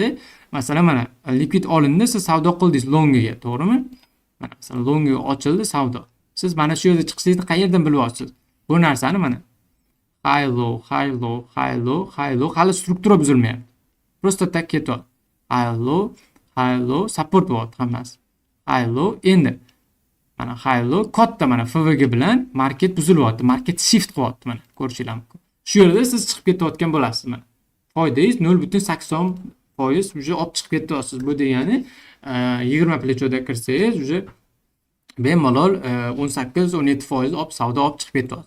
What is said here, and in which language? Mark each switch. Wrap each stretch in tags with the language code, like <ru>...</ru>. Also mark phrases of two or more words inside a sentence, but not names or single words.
<uz>Masalan, mana liquid olindi, siz savdo qildingiz longiga, to'g'rimi? Mana masalan longiga ochildi savdo. Siz mana shu yerda chiqishingizni qayerdan bilib olasiz? Bu narsani mana</uz> <en>high low</en> <uz>hali struktura buzilmayapti.</uz> <ru>Просто так ketyapti.</ru> <en>High low support</en> <uz>bo'lyapti hammasi.</uz> <en>High low</en> <uz>endi mana</uz> <en>high low</en> <uz>katta mana FVG bilan market buzilyapti.</uz> <en>Market shift</en> <uz>qilyapti mana. Ko'rishingiz mumkin. Shu yerda siz chiqib ketayotgan bo'lasiz mana. Foydangiz 0.80% уже olib chiqib ketyapsiz. Bu degani 20 plechoda kirsangiz уже bemalol 18-17% olib savdo olib chiqib ketyapsiz.</uz>